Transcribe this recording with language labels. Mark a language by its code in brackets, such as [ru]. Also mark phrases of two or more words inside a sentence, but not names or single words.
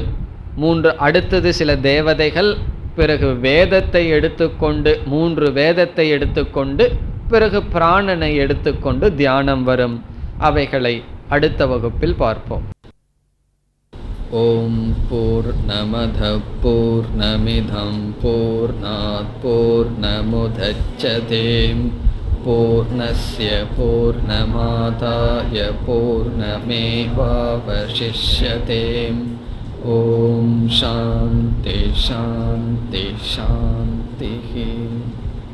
[ta] 3 அடுத்தது சில தேவதைகள், பிறகு வேதத்தை எடுத்துக்கொண்டு 3 வேதத்தை எடுத்துக்கொண்டு பிறகு பிராணனை எடுத்துக்கொண்டு தியானம் வரும். அவைகளை அடுத்த வகுப்பில் பார்ப்போம். [sa] ॐ पूर्णमदः पूर्णमिदं पूर्णात् पूर्णमुदच्यते पूर्णस्य पूर्णमादाय पूर्णमेवावशिष्यते. ॐ शान्ति शान्ति शान्ति.